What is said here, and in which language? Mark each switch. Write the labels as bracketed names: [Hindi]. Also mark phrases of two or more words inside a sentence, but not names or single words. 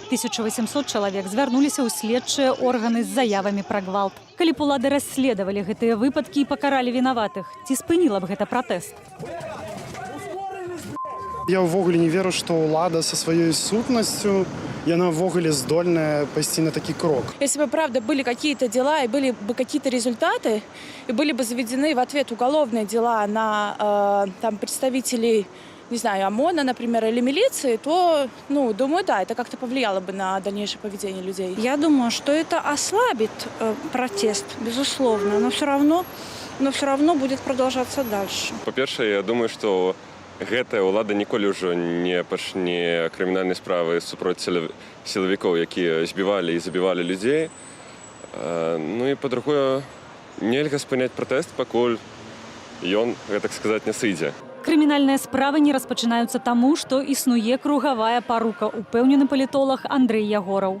[Belarusian] 1800 чалавек звярнуліся ў следчыя органы з заявамі пра гвалт. Калі б улады расследавалі гэтыя выпадкі і пакаралі вінаватых, ці спыніла б гэта пратэст? Я ўвогуле не веру, што ўлада са сваёй сутнасцю, яна ўвогуле здольная пайсці на такі крок. [Russian] Если бы, правда, были какие-то дела и были бы какие-то результаты, и были бы заведены в ответ уголовные дела на представителей, не знаю, ОМОНа, например, или милиции, то, думаю, да, это как-то повлияло бы на дальнейшее поведение людей. Я думаю, что это ослабит протест, безусловно, но все равно будет продолжаться дальше. [Belarusian] По-перше, [Russian] я думаю, что [Belarusian] гэтая ўлада ніколі ўжо не пачне крымінальнай справы супроць сілавікоў, якія збівалі і забівалі людзей. І па-другое, нельга спыняць пратэст, пакуль ён, так сказаць, не сыдзе. Крымінальныя справы не распачынаюцца таму, што існуе кругавая парука, упэўнены палітолог Андрэй Ягораў.